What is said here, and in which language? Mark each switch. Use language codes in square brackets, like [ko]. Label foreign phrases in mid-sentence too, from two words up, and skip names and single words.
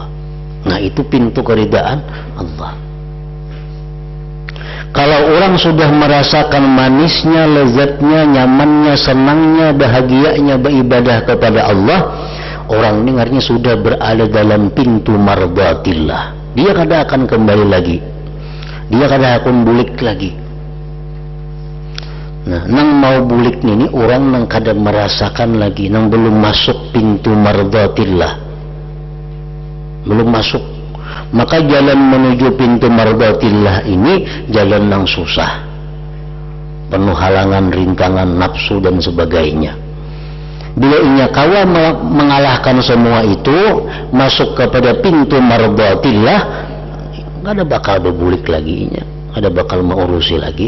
[id] Nah, itu pintu keridhaan Allah. Kalau orang sudah merasakan manisnya, lezatnya, nyamannya, senangnya, bahagianya beribadah kepada Allah, orang ini artinya sudah berada dalam pintu mardatillah. [bjn] Dia kada akan kembali lagi, dia kada akan bulik lagi. Nah, nang mau bulik ini orang nang kada merasakan lagi, nang belum masuk pintu mardatillah, belum masuk. [id] Maka jalan menuju pintu mardatillah ini jalan yang susah, penuh halangan, rintangan, nafsu dan sebagainya. [bjn] Bila inya kawa mengalahkan semua itu, masuk kepada pintu mardatillah, gak ada bakal berbulik lagi inya, ada bakal mengurusi lagi.